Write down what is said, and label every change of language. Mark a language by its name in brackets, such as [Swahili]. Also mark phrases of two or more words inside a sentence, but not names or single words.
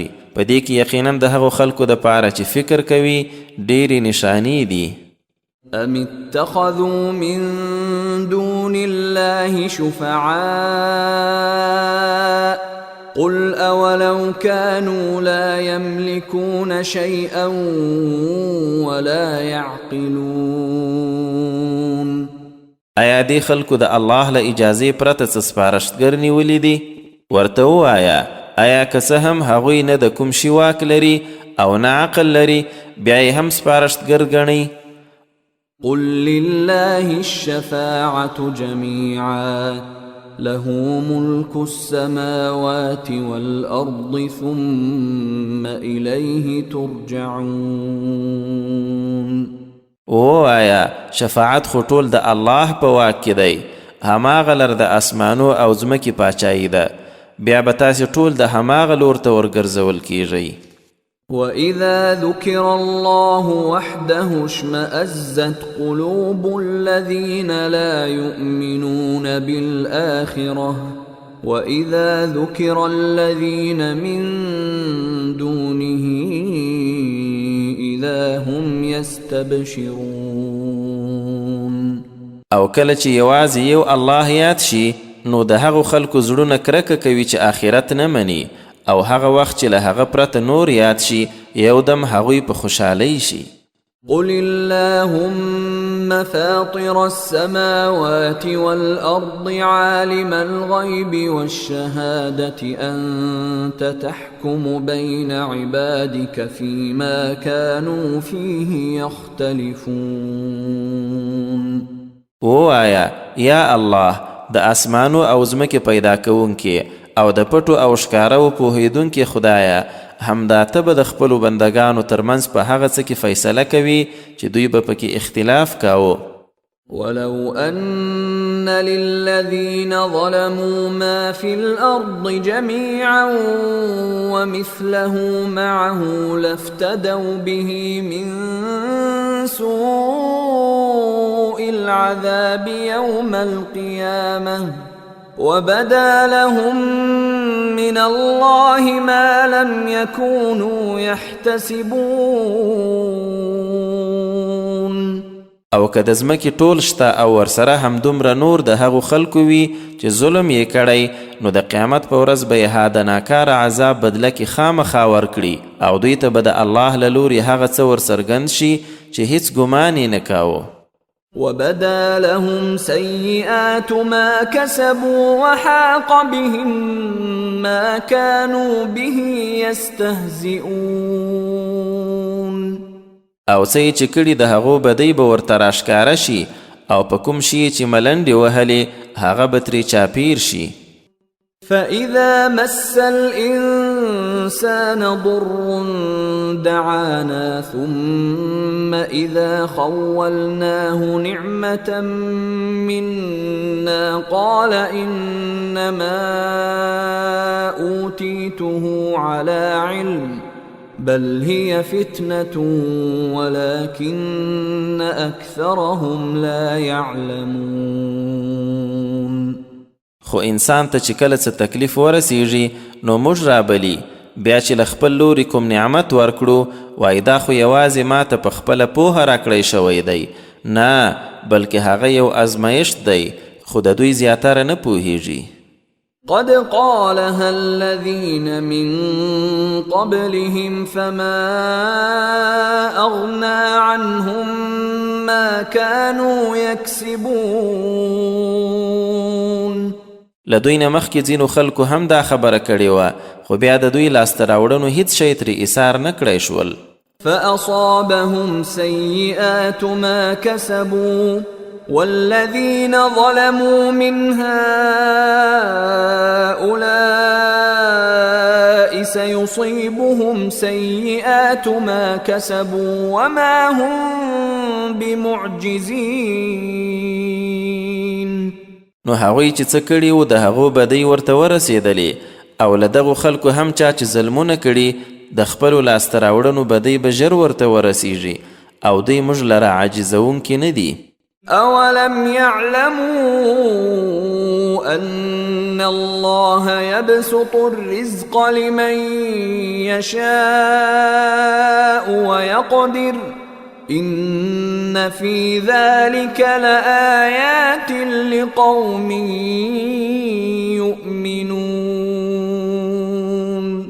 [Pashto] په دې کې یقینا د هغو خلکو د پاره چې فکر کوي ډېرې نشانې دي. [Arabic] أم اتخذوا من دون الله شفعاء قل أولو كانوا لا يملكون شيئا ولا يعقلون. [Pashto] آیا دې خلکو د الله له اجازې پرته څه سپارښتګر نیولي دي؟ ورته ووایه آیا که څه هم هغوی نه د کوم شي واک لري او نه عقل لري، بیا یې هم سپارښتګر ګڼئ؟ [Arabic] قل لله الشفاعة جميعا له ملك السماوات والأرض ثم إليه ترجعون. [Pashto] ووایا شفاعت خو ټول د الله په واک کې دی، هماغه لر د اسمانو او ځمکې پاچایي ده، بیا به تاسې ټول د هماغه لور ته ورګرځول کیږئ. [Arabic] وَإِذَا ذُكِرَ اللَّهُ وَحْدَهُ اشْمَأَزَّتْ قُلُوبُ الَّذِينَ لَا يُؤْمِنُونَ بِالْآخِرَةِ وَإِذَا ذُكِرَ الَّذِينَ مِن دُونِهِ إِذَا هُمْ يَسْتَبْشِرُونَ. [Pashto] او کله چې یوازې یو الله یاد شي نو د هغو خلکو زړونه کرکه کوي چې آخرت نه مني، او هغه وخت چې له هغه پرته نور یاد شي یو دم هغوی په خوشحالۍ شي. [Arabic] قل اللهم فاطر السماوات والأرض عالم الغيب والشهادة أنت تحكم بين عبادك فيما كانوا فيه يختلفون. [Pashto] ووایا یا الله د اسمانو او ځمکې پیدا کوونکې او د پټو او ښکاره پوهېدونکې خدایه، همدا ته به د خپلو بندګانو ترمنځ په هغه څه کې فیصله کوي چې دوی به پکې اختلاف کاوه. [Arabic] ولو أن للذين ظلموا ما في الأرض جميعا ومثله معه لافتدوا به من سوء العذاب يوم القيامة وبدا لهم من الله ما لم يكونوا يحتسبون. [Pashto] او که د ځمکې ټول شته او ورسره همدومره نور د هغو خلکو وي چې ظلم یې کړی، نو د قیامت په ورځ به یې ها د ناکاره عذاب بدله کې خامخا ورکړي، او دوی ته به د الله له لورې هغه څه ورڅرګند شي چې هیڅ ګمان یې نه کاوه. [Arabic] وبدا لهم سيئات ما كسبوا وحاق بهم ما كانوا به يستهزئون. [Pashto] او څه چې کړي د هغو بدۍ به ورته راښکاره شي، او په کوم شي چې ملنډې وهلې هغه به ترې چاپیر شي. [Arabic] فإذا مس الإنسان الإنسان ضر دعانا ثم إذا خولناه نعمة منا قال إنما أوتيته على علم بل هي فتنة ولكن أكثرهم لا يعلمون. [Pashto] خو انسان ته چې کله څه تکلیف ورسیږي نو موږ رابلي بیا چې له خپل لوري کوم نعمت ورکړو وایي دا خو یوازې ما ته په خپله پوهه راکړی شوی دی. نه بلکې هغه یو ازمایښت دی خو د دوی زیاتره نه پوهیږي. [Arabic] قد قالها الذين من قبلهم فما أغنى عنهم ما كانوا يكسبون. [Pashto] لدوی نه مخکې ځینو خلکو هم دا خبره کړې وه خو بیا د دوی لاسته راوړنو هیڅ شی ترې ایثار نه کړی شول. [Arabic] فأصابهم سيئات ما كسبوا والذين ظلموا من هؤلاء سيصيبهم سيئات ما كسبوا وما هم بمعجزين. [Pashto] نو هغوی چې څه کړي وو د هغو بدۍ ورته ورسېدلې او له دغو خلکو هم چا چې ظلمونه کړي د خپلو لاسته راوړنو بدۍ به ژر ورته ورسیږي او دوی موږ لره عاجزونکي نه دي. [Arabic] أولم يعلموا أن الله يبسط الرزق لمن يشاء ويقدر إن في ذلك لآيات لقوم يؤمنون.